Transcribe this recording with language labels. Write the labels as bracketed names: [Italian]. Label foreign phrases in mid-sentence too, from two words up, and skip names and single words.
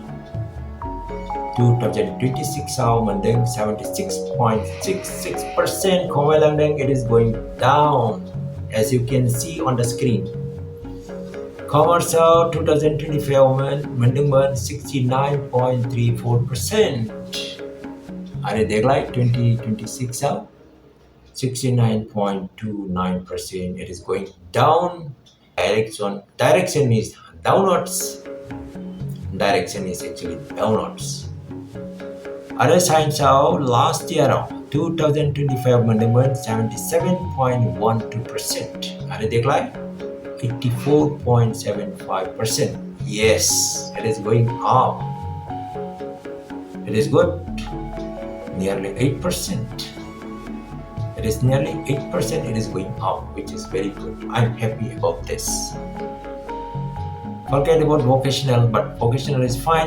[Bodo] 2026 मोनदों 76.66%. खमायलांदों. [English] It is going down, as you can see on the screen. [Bodo] Commerce 2025 मोनदोंमोन 69.34%. आरो देग्लाय 2026 69.29%. [English] It is going down. Direction is downwards. Direction is actually downwards. Other Science last year 2025 मोनदोंमोन 77.12%. [Bodo] आरो देग्लाय 84.75%. [English] Yes, it is going up. It is good. Nearly 8%. It is nearly 8%. It is going up, which is very good. I'm happy about this. Forget about vocational, but vocational is fine.